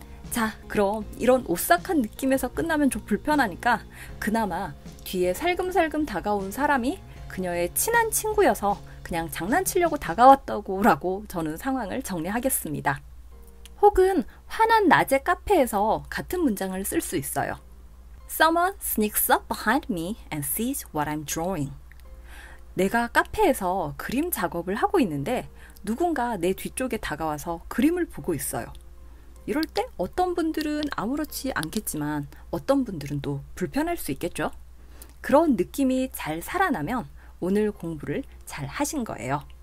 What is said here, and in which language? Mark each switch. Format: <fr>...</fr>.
<ko>자, 그럼 이런 오싹한 느낌에서 끝나면 좀 불편하니까 그나마 뒤에 살금살금 다가온 사람이 그녀의 친한 친구여서 그냥 장난치려고 다가왔다고 라고 저는 상황을 정리하겠습니다. 혹은 환한 낮의 카페에서 같은 문장을 쓸 수 있어요.</ko> <en>Someone sneaks up behind me and sees what I'm drawing.</en> <ko>내가 카페에서 그림 작업을 하고 있는데 누군가 내 뒤쪽에 다가와서 그림을 보고 있어요. 이럴 때 어떤 분들은 아무렇지 않겠지만 어떤 분들은 또 불편할 수 있겠죠. 그런 느낌이 잘 살아나면 오늘 공부를 잘 하신 거예요.</ko>